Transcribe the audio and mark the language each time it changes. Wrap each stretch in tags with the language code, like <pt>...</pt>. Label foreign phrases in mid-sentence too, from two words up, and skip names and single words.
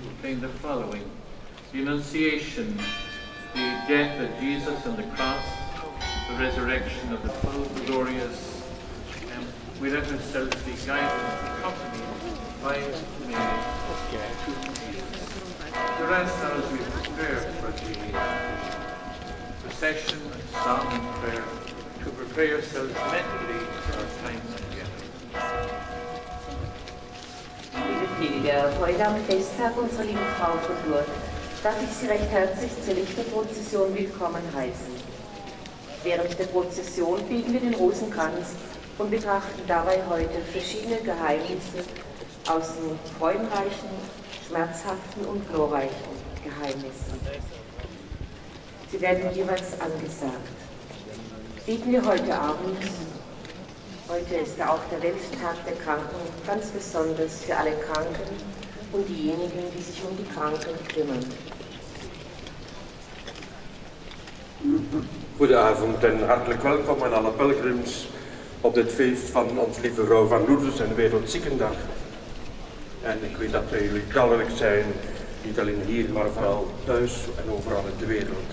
<en>We're praying the following: the Annunciation, the death of Jesus on the cross, the resurrection of the full glorious, and we let ourselves be guided and accompanied by Mary to Jesus. The rest now as we prepare for the procession, song and prayer, to prepare yourselves mentally for our time together.</en> <de>Liebe Pilger, heute am Festtag unserer lieben Frau von Lourdes darf ich Sie recht herzlich zur Lichterprozession willkommen heißen. Während der Prozession biegen wir den Rosenkranz und betrachten dabei heute verschiedene Geheimnisse aus den freudenreichen, schmerzhaften und glorreichen Geheimnissen. Sie werden jeweils angesagt. Bieten wir heute Abend, heute ist auch der Welttag der Kranken, ganz besonders für alle Kranken und diejenigen, die sich um die Kranken kümmern.</de> <nl>Goedenavond en hartelijk welkom aan alle pelgrims op dit feest van ons lieve vrouw van Lourdes en Wereldziekendag. En ik weet dat wij jullie talrijk zijn, niet alleen hier, maar vooral thuis en overal in de wereld.</nl>